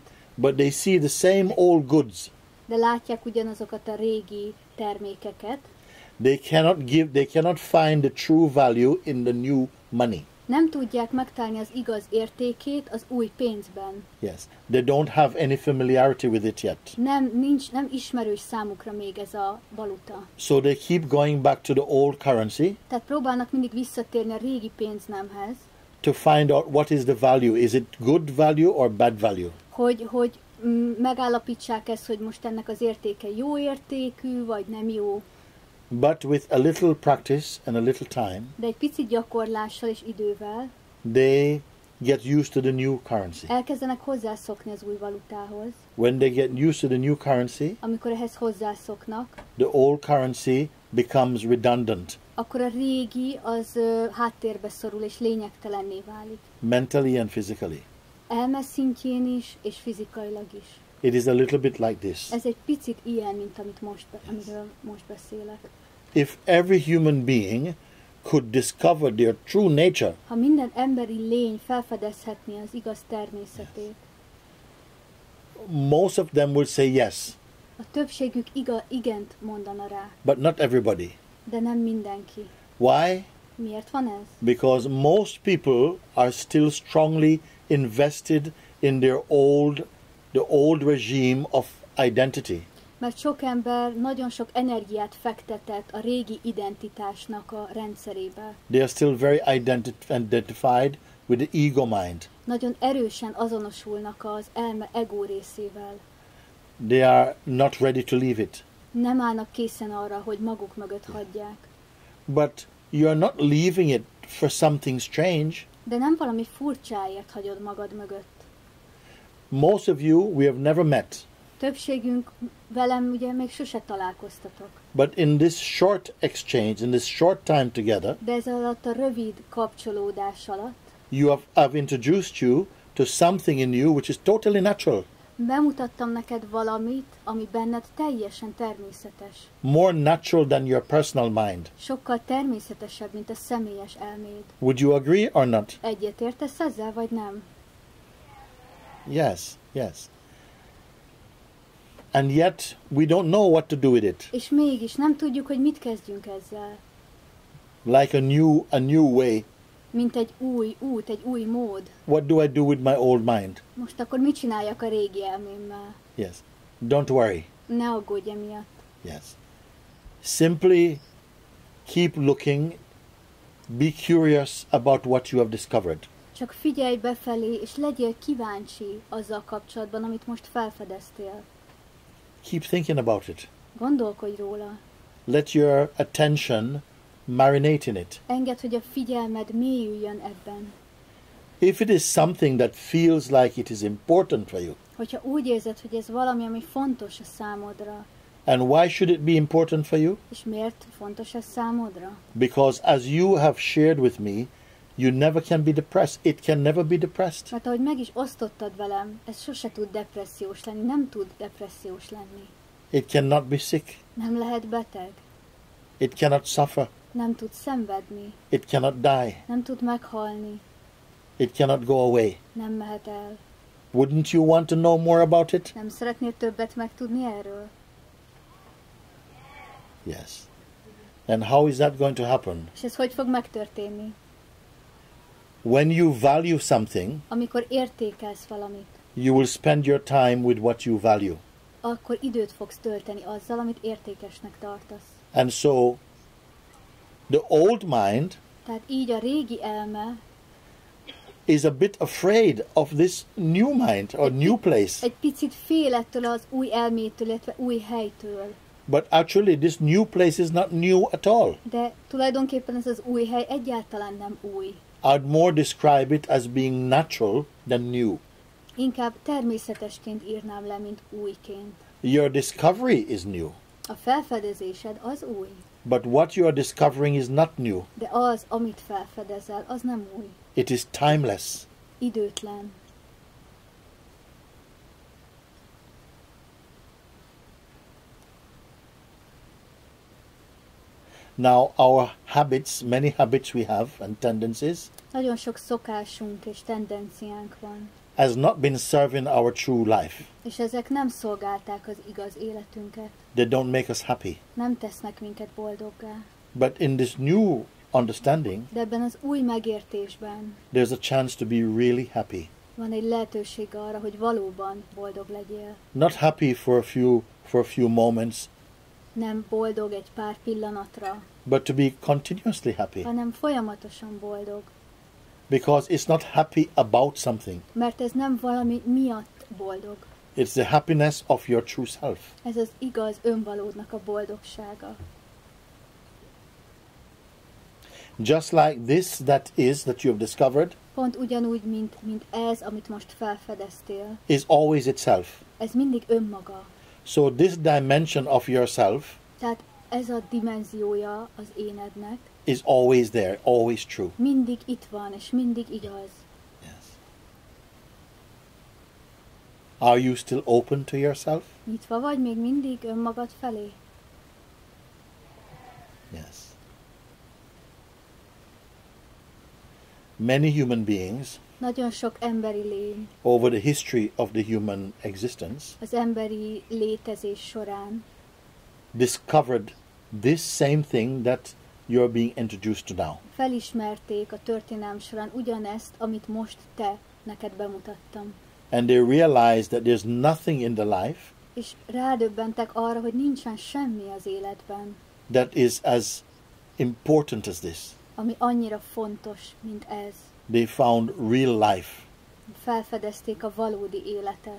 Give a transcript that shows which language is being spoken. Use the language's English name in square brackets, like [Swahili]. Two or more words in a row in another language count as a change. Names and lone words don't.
[English] but they see the same old goods, [Hungarian] de látják ugyanazokat a régi termékeket, [English] they cannot find the true value in the new money. [Hungarian] nem tudják megtalálni az igaz értékét az új pénzben. [English] Yes, they don't have any familiarity with it yet. [Hungarian] Nem ismerős számukra még ez a valuta. [English] So they keep going back to the old currency [Hungarian] Tehát próbálnak mindig visszatérni a régi pénznemhez, [English] to find out what is the value. Is it good value or bad value? [Hungarian] hogy megállapítsák ezt, hogy most ennek az értéke jó értékű, vagy nem jó. [English] But with a little practice and a little time, [Hungarian] De egy picit gyakorlással és idővel [English] they get used to the new currency. [Hungarian] elkezdenek hozzászokni az új valutához. [English] When they get used to the new currency, [Hungarian] Amikor ehhez hozzászoknak, [English] the old currency becomes redundant, [Hungarian] akkor a régi az háttérbe szorul és lényegtelenné válik. [English] mentally and physically. [Hungarian] Elme szintjén is, és fizikailag is. [English] It is a little bit like this. [Hungarian] Ez egy picit ilyen, mint amiről most beszélek. [English] If every human being could discover their true nature, [Hungarian] Ha minden emberi lény felfedezhetné az igaz természetét, [English] most of them would say yes, [Hungarian] a többségük igent mondana rá, [English] but not everybody. [Hungarian] de nem mindenki. [English] Why? [Hungarian] Miért van ez? [English] Because most people are still strongly invested in their the old regime of identity. [Hungarian] Mert sok ember nagyon sok energiát fektetett a régi identitásnak a rendszerébe. [English] They are still very identified with the ego mind. [Hungarian] Nagyon erősen azonosulnak az elme ego részével. [English] They are not ready to leave it. [Hungarian] Nem állnak készen arra, hogy maguk mögött hagyják. [English] But you are not leaving it for something strange. [Hungarian] De nem valami furcsáért hagyod magad mögött. [English] Most of you we have never met. [Hungarian] Többségünk velem ugye még sose találkoztatok. [English] But in this short exchange, in this short time together, [Hungarian] De ez alatt a rövid kapcsolódás alatt [English] I've introduced you to something in you which is totally natural. [Hungarian] bemutattam neked valamit, ami benned teljesen természetes. [English] More natural than your personal mind. [Hungarian] Sokkal természetesebb, mint a személyes elméd. [English] Would you agree or not? [Hungarian] Egyetértesz ezzel, vagy nem? [English] Yes, yes. And yet we don't know what to do with it. [Hungarian] És mégis nem tudjuk, hogy mit kezdjünk ezzel. [English] Like a new way. [Hungarian] Mint egy új út, egy új mód. [English] What do I do with my old mind? [Hungarian] Most akkor mit csináljak a régi elmémmel? [English] Yes. Don't worry. [Hungarian] Ne aggódj emiatt. [English] Yes. Simply keep looking. Be curious about what you have discovered. [Hungarian] Csak figyelj befelé, és legyél kíváncsi azzal kapcsolatban, amit most felfedeztél. [English] Keep thinking about it. [Hungarian] Gondolkodj róla. [English] Let your attention marinate in it. [Hungarian] Engedd, hogy a figyelmed mélyüljön ebben. [English] If it is something that feels like it is important for you, [Hungarian] Hogyha úgy érzed, hogy ez valami, ami fontos a számodra, [English] and why should it be important for you? [Hungarian] és miért fontos ez számodra? [English] Because as you have shared with me, you never can be depressed. It can never be depressed. [Hungarian] Mert ahogy meg is osztottad velem, ez sose tud depressziós lenni, nem tud depressziós lenni. [English] It cannot be sick. [Hungarian] Nem lehet beteg, [English] It cannot suffer. [Hungarian] nem tud szenvedni, [English] It cannot die. [Hungarian] nem tud meghalni, [English] It cannot go away. [Hungarian] nem mehet el. [English] Wouldn't you want to know more about it? [Hungarian] Nem szeretnél többet megtudni erről? [English] Yes. And how is that going to happen? [Hungarian] És ez hogy fog megtörténni? [English] When you value something, [Hungarian] Amikor értékelsz valamit, [English] you will spend your time with what you value. [Hungarian] akkor időt fogsz tölteni azzal, amit értékesnek tartasz. [English] And so, the old mind [Hungarian] Tehát így a régi elme [English] is a bit afraid of this new mind or new place. [Hungarian] Egy picit fél ettől az új elmétől, illetve új helytől. [English] But actually, this new place is not new at all. [Hungarian] De tulajdonképpen ez az új hely egyáltalán nem új. [English] I'd more describe it as being natural than new. [Hungarian] Inkább természetesként írnám le, mint újként. [English] Your discovery is new, [Hungarian] A felfedezésed az új, [English] but what you are discovering is not new. [Hungarian] de az, amit felfedezel, az nem új. [English] It is timeless. [Hungarian] Időtlen. [English] Now, our habits, many habits we have and tendencies, [Hungarian] Nagyon sok szokásunk és tendenciánk van, [English] has not been serving our true life. [Hungarian] és ezek nem szolgálták az igaz életünket, [English] They don't make us happy. [Hungarian] nem tesznek minket boldoggá. [English] But in this new understanding, [Hungarian] De ebben az új megértésben [English] there's a chance to be really happy. [Hungarian] van egy lehetőség arra, hogy valóban boldog legyél. [English] Not happy for a few moments, [Hungarian] Nem boldog egy pár pillanatra, [English] but to be continuously happy. [Hungarian] hanem folyamatosan boldog. [English] Because it's not happy about something. [Hungarian] Mert ez nem valami miatt boldog. [English] It's the happiness of your true self. [Hungarian] Ez az igaz önvalódnak a boldogsága. [English] Just like this that you have discovered [Hungarian] Pont ugyanúgy, mint ez, amit most felfedeztél. [English] is always itself. [Hungarian] Ez mindig önmaga. [English] So this dimension of yourself [Hungarian] Tehát ez a dimenziója az énednek [English] is always there, always true. [Hungarian] mindig itt van, és mindig igaz. [English] Yes. Are you still open to yourself? [Hungarian] Nyitva vagy még mindig önmagad felé? [English] Yes. Many human beings [Hungarian] Nagyon sok emberi lény [English] over the history of the human existence [Hungarian] az emberi létezés során [English] discovered this same thing that you're being introduced to now. [Hungarian] felismerték a történelm során ugyanezt, amit most neked bemutattam. [English] And they realized that there's nothing in the life [Hungarian] És rádöbbentek arra, hogy nincsen semmi az életben, [English] that is as important as this. [Hungarian] ami annyira fontos, mint ez. [English] They found real life, [Hungarian] Felfedezték a valódi életet,